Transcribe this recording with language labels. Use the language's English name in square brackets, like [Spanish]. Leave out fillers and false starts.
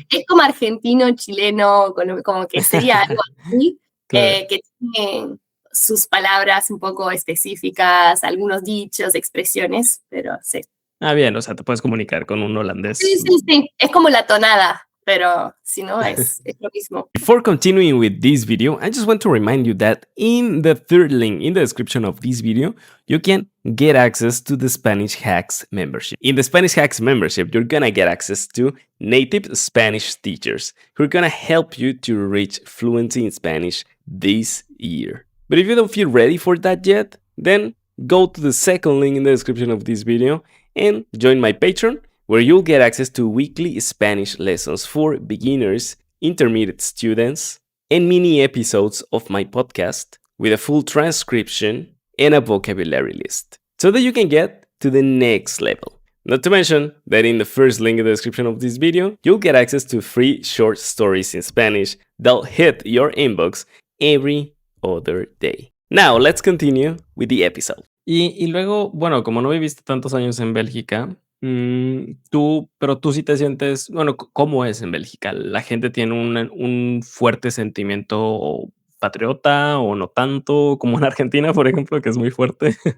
[Spanish] es como argentino, chileno, como que sería algo así, Claro. que tiene sus palabras un poco específicas, algunos dichos, expresiones, pero sí. Bien, o sea, te puedes comunicar con un Sí, holandés. sí, sí, es como la tonada, pero si no, es lo mismo. [English] Before continuing with this video, I just want to remind you that in the third link in the description of this video, you can get access to the Spanish Hacks membership. In the Spanish Hacks membership, you're gonna get access to native Spanish teachers who are gonna help you to reach fluency in Spanish this year. But if you don't feel ready for that yet, then go to the second link in the description of this video and join my Patreon, where you'll get access to weekly Spanish lessons for beginners, intermediate students, and mini episodes of my podcast with a full transcription and a vocabulary list so that you can get to the next level. Not to mention that in the first link in the description of this video, you'll get access to free short stories in Spanish that'll hit your inbox every other day. Now, let's continue with the episode. [Spanish] Y luego, bueno, como no viviste tantos años en Bélgica, pero tú sí te sientes, bueno, ¿cómo es en Bélgica? ¿La gente tiene un fuerte sentimiento patriota o no tanto, como en Argentina, por ejemplo, que es muy fuerte?